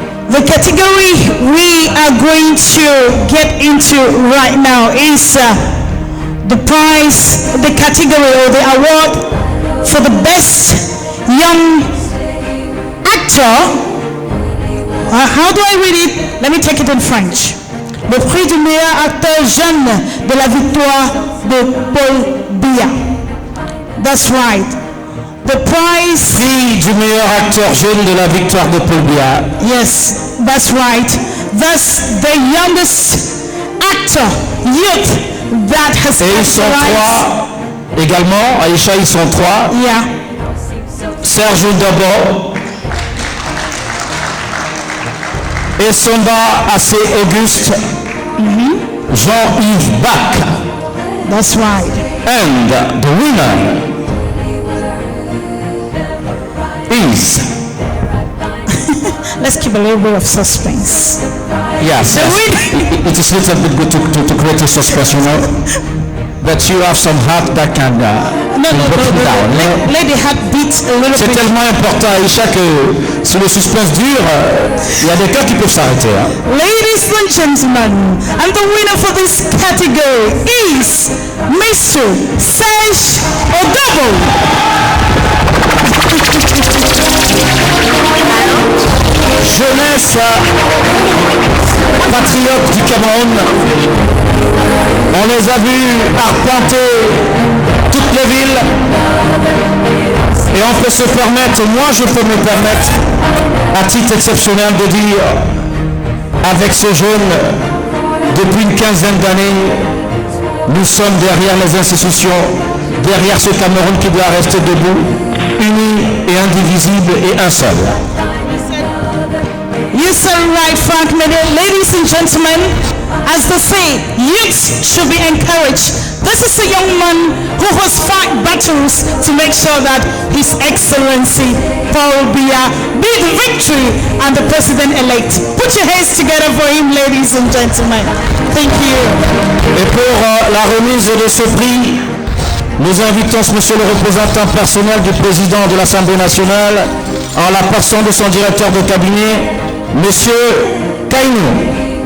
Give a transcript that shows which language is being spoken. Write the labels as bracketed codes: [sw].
[en] The category we are going to get into right now is the prize, the category or the award for the best young actor. How do I read it? Let me take it in French. [fr] Le prix du meilleur acteur jeune de la victoire de Paul Biya. [en] That's right. The prize. [fr] Prix du meilleur acteur jeune de la victoire de Paul Biya. [en] Yes, that's right. That's the youngest actor, youth that has. [fr] Et ils sont trois également. Aïcha, ils sont trois. [en] Yeah. Serge Dabo. [fr] Et Sonda Assez Auguste. Jean-Yves Bach. [en] That's right. And the winner is. Let's keep a little bit of suspense. Yes, it is a little bit good to create a suspense, you know. That you have some heart that can let the heart beat a little bit. [fr] C'est tellement important, Aïcha, que si le suspense dure, il y a des cas qui peuvent s'arrêter. [en] Ladies and gentlemen, and the winner for this category is Mr. Serge Odabo. [fr] Jeunesse patriote du Cameroun. On les a vus arpenter toutes les villes. Et on peut se permettre, moi je peux me permettre, à titre exceptionnel de dire, avec ce jeune, depuis une quinzaine d'années, nous sommes derrière les institutions, derrière ce Cameroun qui doit rester debout, uni et indivisible et un seul. [en] You said right, Frank. Ladies and gentlemen, as they say, youth should be encouraged. This is a young man who has fought battles to make sure that His Excellency Paul Biya be the victory and the president-elect. Put your hands together for him, ladies and gentlemen. Thank you. [fr] Et pour la remise de ce prix, nous invitons monsieur le représentant personnel du président de l'Assemblée nationale, en la personne de son directeur de cabinet, monsieur Kainou.